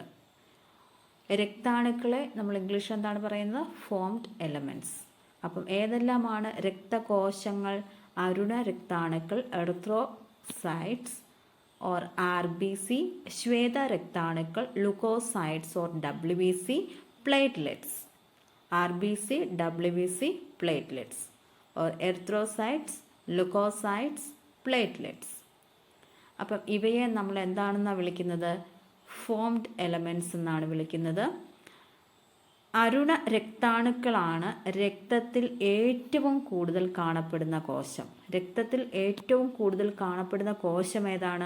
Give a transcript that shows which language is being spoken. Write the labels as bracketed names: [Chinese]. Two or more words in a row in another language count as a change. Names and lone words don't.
[Malayalam] രക്താണുക്കളെ നമ്മൾ ഇംഗ്ലീഷിൽ എന്താണ് പറയുന്നത്? [English] formed elements. [Malayalam] അപ്പം ഏതെല്ലാമാണ് രക്തകോശങ്ങൾ? അരുണ രക്താണുക്കൾ, [English] erythrocytes or RBC, [Malayalam] ശ്വേത രക്താണുക്കൾ, [English] leukocytes or WBC, platelets. RBC, WBC, platelets or erythrocytes, leukocytes, platelets. [Malayalam] അപ്പം ഇവയെ നമ്മൾ എന്താണെന്നാണ് വിളിക്കുന്നത്? [English] formed elements [Malayalam] എന്നാണ് വിളിക്കുന്നത്. അരുണ രക്താണുക്കളാണ് രക്തത്തിൽ ഏറ്റവും കൂടുതൽ കാണപ്പെടുന്ന കോശം. രക്തത്തിൽ ഏറ്റവും കൂടുതൽ കാണപ്പെടുന്ന കോശം ഏതാണ്?